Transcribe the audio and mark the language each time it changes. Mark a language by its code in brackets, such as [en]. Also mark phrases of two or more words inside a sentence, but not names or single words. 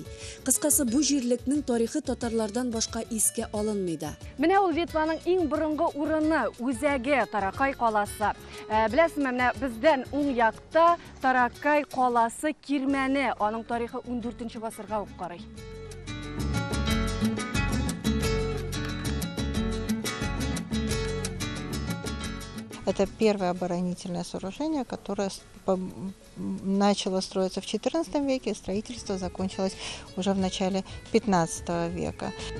[tt] Кыскасы, бу җирлекнең тарихы татарлардан башка искә алынмый да. Менә ул Литваның иң борынгы урыны, үзәге Тракай каласы. Беләсезме, менә бездән уң якта Тракай каласы кирмәне, аның тарихы 14-нче гасырга карый. [ru] Это первое оборонительное сооружение, которое начало строиться в XIV веке, строительство закончилось уже в начале XV века.